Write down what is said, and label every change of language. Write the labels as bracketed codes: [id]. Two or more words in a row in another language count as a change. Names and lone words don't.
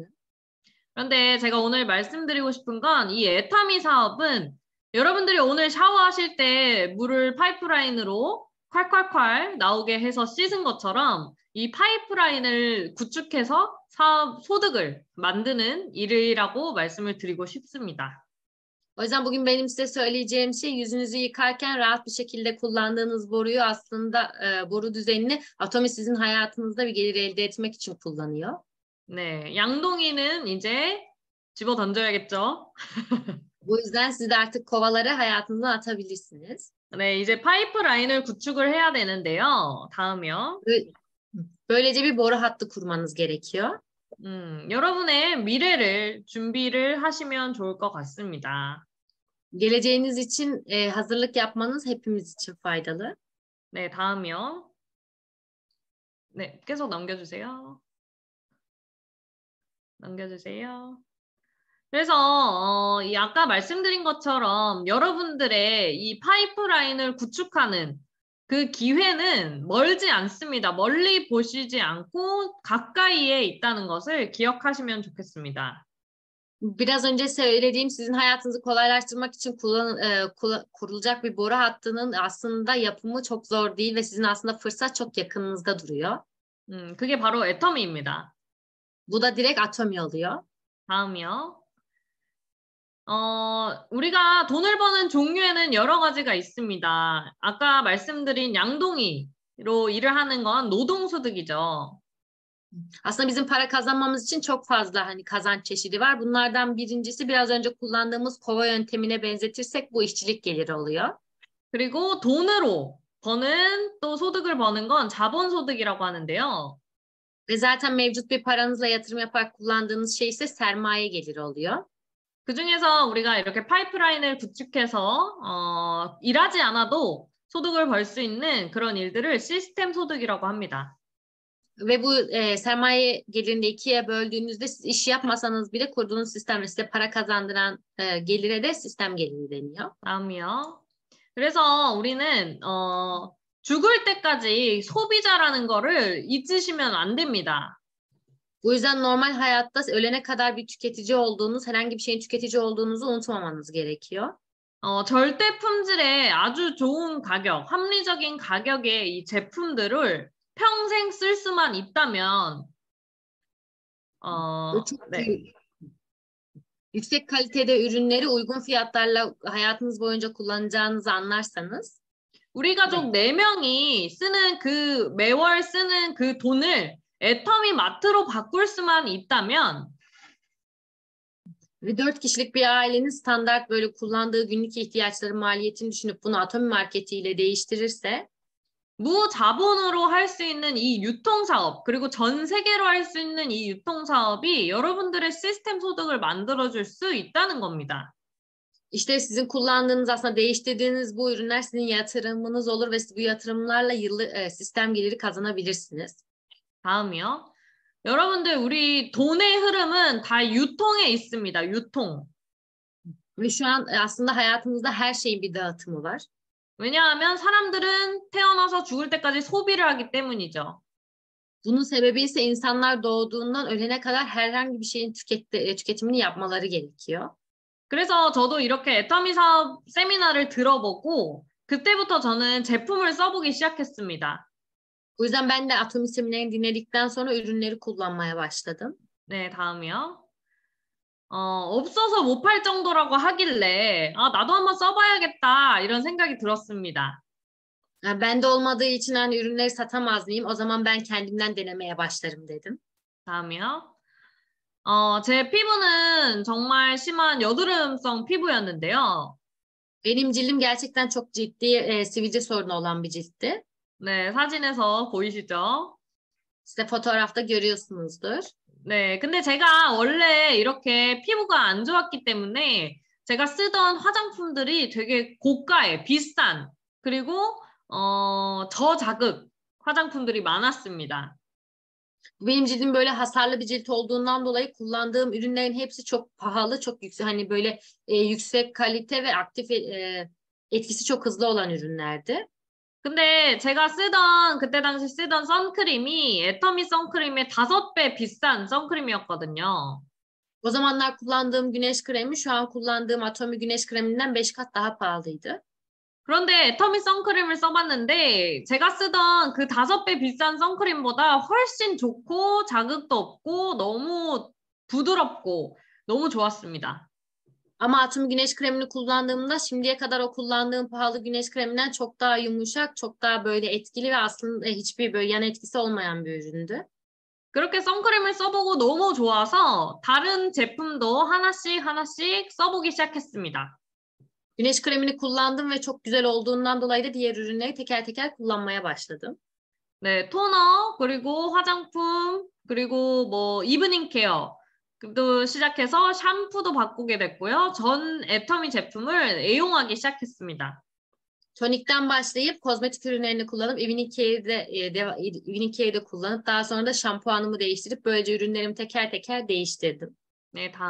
[ko] 그런데 제가 오늘 말씀드리고 싶은 건 이 애타미 사업은 여러분들이 오늘 샤워하실 때 물을 파이프라인으로 콸콸콸 나오게 해서 씻은 것처럼 이 파이프라인을 구축해서 소득을 만드는 일이라고 말씀을 드리고 싶습니다. [tr] O yüzden bugün benim size söyleyeceğim şey yüzünüzü yıkarken rahat bir şekilde kullandığınız boruyu aslında boru düzenini Atomi sizin hayatınızda bir gelir elde etmek için kullanıyor. [ko] 네, 양동이는 이제 집어 던져야겠죠? [tr] Bu yüzden siz de artık kovaları hayatınızdan atabilirsiniz. [ko] 네, 이제 파이프라인을 구축을 해야 되는데요. 다음이요. [tr] Böylece bir boru hattı kurmanız gerekiyor. [ko] 여러분의 미래를 준비를 하시면 좋을 것 같습니다. [tr] Geleceğiniz için hazırlık yapmanız hepimiz için faydalı. [ko] 네, 다음이요. 네, 계속 넘겨주세요. 그래서 이 아까 말씀드린 것처럼 여러분들의 이 파이프라인을 구축하는 그 기회는 멀지 않습니다. 멀리 보시지 않고 가까이에 있다는 것을 기억하시면 좋겠습니다. [tr] Biraz önce söylediğim sizin hayatınızı kolaylaştırmak için kurulacak bir boru hattının aslında yapımı çok zor değil ve sizin aslında fırsat çok yakınınızda duruyor. [ko] 그게 바로 애터미입니다. [tr] Bu da direkt atomi oluyor. [ko] 다음이요. 우리가 돈을 버는 종류에는 여러 가지가 있습니다. 아까 말씀드린 양동이로 일을 하는 건 노동소득이죠. [tr] Aslında bizim para kazanmamız için çok fazla hani kazanç çeşidi var. Bunlardan birincisi biraz önce kullandığımız kova yöntemine benzetirsek bu işçilik geliri oluyor. [ko] 그리고 돈으로 버는 또 소득을 버는 건 자본소득이라고 하는데요. [tr] Ve zaten mevcut bir paranızla yatırım yaparak kullandığınız şey ise sermaye geliri oluyor. [ko] 그중에서 우리가 이렇게 파이프라인을 구축해서 일하지 않아도 소득을 벌 수 있는 그런 일들을 시스템 소득이라고 합니다. [tr] Ve bu sermaye gelirini ikiye böldüğünüzde siz iş yapmasanız bile kurduğunuz sistemle size para kazandıran gelire de sistem geliri deniyor. [ko] 다음이요. 그래서 우리는 죽을 때까지 소비자라는 거를 잊으시면 안 됩니다. [tr] Bu yüzden normal hayatta ölene kadar bir tüketici olduğunuz, herhangi bir şeyin tüketici olduğunuzu unutmamanız gerekiyor. [ko] 절대 품질의 아주 좋은 가격, 합리적인 가격의 이 제품들을 평생 쓸 수만 있다면, 네. [tr] Yüksek kalitede ürünleri uygun fiyatlarla hayatınız boyunca kullanacağınızı anlarsanız, [ko] 우리 가족 4명이 쓰는 매월 쓰는 그 돈을 애터미 마트로 바꿀 수만 있다면, [tr] ve 4 kişilik bir ailenin standart böyle kullandığı günlük ihtiyaçları maliyetini düşünüp bunu Atomi marketiyle değiştirirse [ko] 무자본으로 할 수 있는 이 유통사업, 그리고 전 세계로 할 수 있는 이 유통사업이 여러분들의 시스템 소득을 만들어줄 수 있다는 겁니다. [tr] İşte sizin kullandığınız aslında değiştirdiğiniz bu ürünler sizin yatırımınız olur ve siz bu yatırımlarla yıllık sistem geliri kazanabilirsiniz. [ko] 다음이요. 여러분들 우리 돈의 흐름은 다 유통에 있습니다. 유통. [tr] Ve şu an aslında hayatımızda her şeyin bir dağıtımı var. [ko] 왜냐하면 사람들은 태어나서 죽을 때까지 소비를 하기 때문이죠. [tr] Bunun sebebi ise insanlar doğduğundan ölene kadar herhangi bir şeyin tüketimini yapmaları gerekiyor. [ko] 그래서 저도 이렇게 애터미 사업 세미나를 들어보고 그때부터 저는 제품을 써보기 시작했습니다. [tr] O yüzden ben de Atomi seminerini dinledikten sonra ürünleri kullanmaya başladım. [ko] 네, 다음이요. 없어서 못 팔 정도라고 하길래 나도 한번 써봐야겠다 이런 생각이 들었습니다. [tr] Bende olmadığı için hani ürünleri satamaz mıyım? O zaman ben kendimden denemeye başlarım dedim. [ko] 다음이요. 제 피부는 정말 심한 여드름성 피부였는데요. [tr] Benim cildim gerçekten çok ciddi sivilce sorunu olan bir ciltti. [ko] 네, 사진에서 보이시죠? [tr] Size fotoğrafta görüyorsunuzdur. [ko] 네, 근데 제가 원래 이렇게 피부가 안 좋았기 때문에 제가 쓰던 화장품들이 되게 고가의 비싼 그리고 저자극 화장품들이 많았습니다. [tr] Benim cildim böyle hasarlı bir cilt olduğundan dolayı kullandığım ürünlerin hepsi çok pahalı, çok yüksek, hani böyle yüksek kalite ve aktif etkisi çok hızlı olan ürünlerdi. [ko] 근데 제가 그때 당시 쓰던 선크림이 애터미 선크림의 5배 비싼 선크림이었거든요. [tr] O zamanlar kullandığım güneş kremi şu an kullandığım Atomi güneş kreminden 5 kat daha pahalıydı. [ko] 그런데 애터미 선크림을 써봤는데 제가 쓰던 그 5배 비싼 선크림보다 훨씬 좋고 자극도 없고 너무 부드럽고 너무 좋았습니다. [tr] Ama Atomi güneş kremini kullandığımda şimdiye kadar o kullandığım pahalı güneş kreminden çok daha yumuşak, çok daha böyle etkili ve aslında hiçbir böyle yan etkisi olmayan bir üründü. [ko] 그렇게 선크림을 써보고 너무 좋아서 다른 제품도 하나씩 써보기 시작했습니다. [tr] Güneş kremini kullandım ve çok güzel olduğundan dolayı da diğer ürünleri teker teker kullanmaya başladım. [ko] 네, 토너, 그리고 화장품, 그리고 뭐 이브닝 케어도 시작해서 샴푸도 바꾸게 됐고요. 전 애터미 제품을 애용하기 시작했습니다. [tr] Tonikten başlayıp kozmetik ürünlerini kullanıp Evening Care'de kullanıp daha sonra da şampuanımı değiştirip böylece ürünlerimi teker teker değiştirdim.